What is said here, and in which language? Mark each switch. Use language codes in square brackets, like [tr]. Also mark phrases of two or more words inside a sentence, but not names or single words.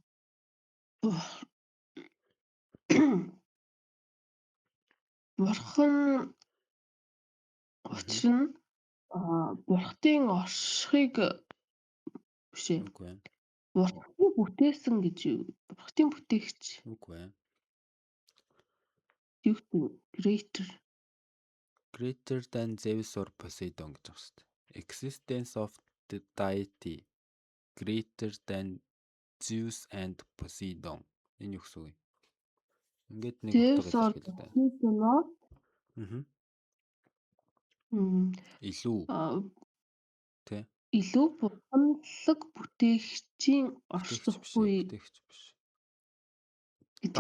[mn] Бурхан учир нь бурхтын оршихыг биш ээ. Үгүй ээ. Бурхны бүтээсэн гэж юу? Бурхтын бүтээгч. Үгүй ээ. Юу гэдэг greater. [en] Greater than Zeus or Poseidon [mn] гэж байна шүү дээ. [en] Existence of the deity greater than Zeus and Poseidon. [mn] Энэ юу гэсэн үг вэ? Ингээд нэг утга [en] Zeus or [mn] илэрхийлээд байна. Poseidon Илүү тий. илүү бурханлаг бүтээгчийн Бүтээгч биш оршихгүй ээ, бүтээгч биш. гэдэг